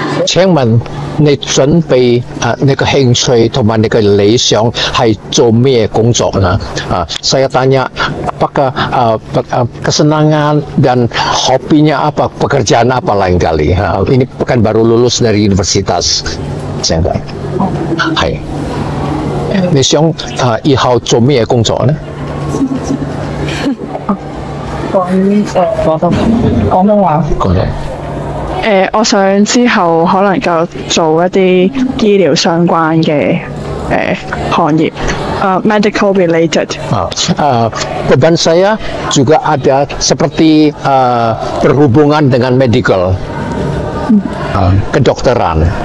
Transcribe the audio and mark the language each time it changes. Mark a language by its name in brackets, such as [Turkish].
[Cantonese] 請問你準備你個興趣同埋你個理想係做咩工作呢？ [Indonesian] saya tanya apakah kesenangan dan hobinya apa, pekerjaan apa lain kali. Ini bukan baru lulus dari universitas. [Cantonese] 現在係你想以後做咩工作呢？廣東話。我想之後可能夠做一啲醫療相關嘅行業， [English] medical related。 [Indonesian] beban saya juga ada seperti berhubungan dengan medical, kedokteran.